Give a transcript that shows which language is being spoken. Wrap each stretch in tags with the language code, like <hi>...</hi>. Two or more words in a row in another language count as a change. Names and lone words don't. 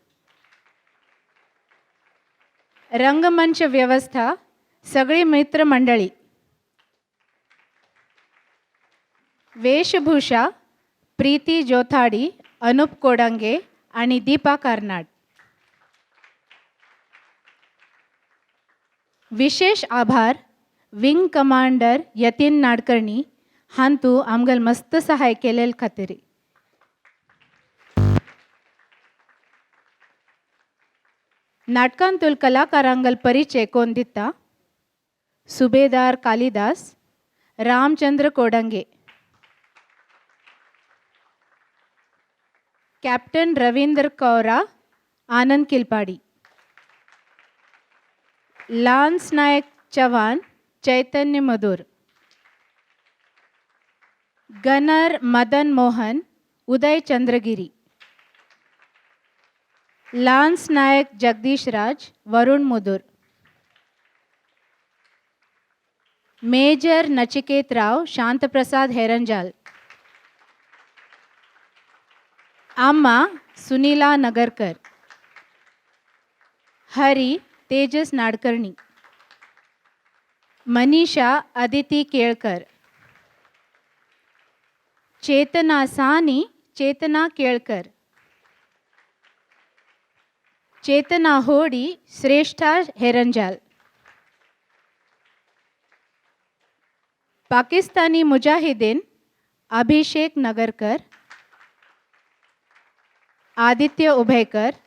<kok>रंगमंच व्यवस्था सगळी मित्रमंडळी. वेशभूषा प्रीती जोथाडी, अनूप कोडंगे आणि दीपा कार्नाड. विशेष आभार विंग कमांडर यतीन नाडकर्णी हांतू आमगल मस्त सहाय केलेल खातीर. नाटकांतूल कलाकारांगल परिचय कोण दिता. सुबेदार कालिदास, रामचंद्र कोडंगे, कैप्टन रवींद्र कौरा, आनंद किलपाड़ी, लांस नायक चव्हाण, चैतन्य मधुर, गनर मदन मोहन, उदय चंद्रगिरी, लांस नायक जगदीश राज, वरुण मुदुर, मेजर नचिकेत राव शांतप्रसाद हेरंजाल, अम्मा सुनीला नगरकर, हरी तेजस नाडकर्णी, मनीषा अदिति केळकर, चेतना सानी चेतना केळकर, चेतना होडी श्रेष्ठा हेरंजाल, पाकिस्तानी मुजाहिदीन अभिषेक नगरकर, आदित्य उभयकर,</kok>